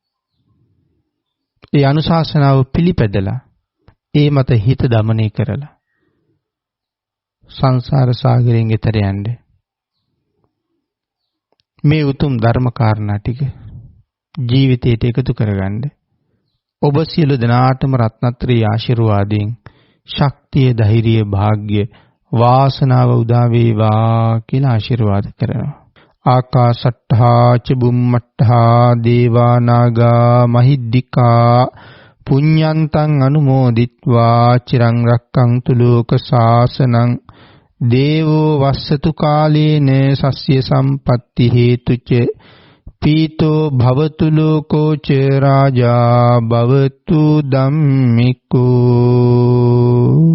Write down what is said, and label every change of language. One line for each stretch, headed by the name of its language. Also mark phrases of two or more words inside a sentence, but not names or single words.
Sinhala: ඒ අනුශාසනාව පිළිපැදලා, ඒ මත හිත දමනය කරලා සංසාර සාගරයෙන් එතර යන්න මේ උතුම් ධර්ම කාරණා ටික ජීවිතයට එකතු කරගන්න ඔබ සියලු දෙනාටම රත්නත්‍රී ආශිර්වාදයෙන් ශක්තිය, ධෛර්යය, වාග්ය, වාසනාව උදා වේවා කියලා ආශිර්වාද කරනවා.
Pali: ආකාශට්ඨා ච බුම්මට්ඨා දේවා නාග මහිද්దికා පුඤ්ඤන්තං අනුමෝදිත්වා චිරං රක්ඛන්තු ලෝක ශාසනං දේවෝ වස්සතු කාලේන සස්්‍ය සම්පatti හේතුච පීතෝ භවතු ලෝකෝ ච රාජා භවතු ධම්මිකෝ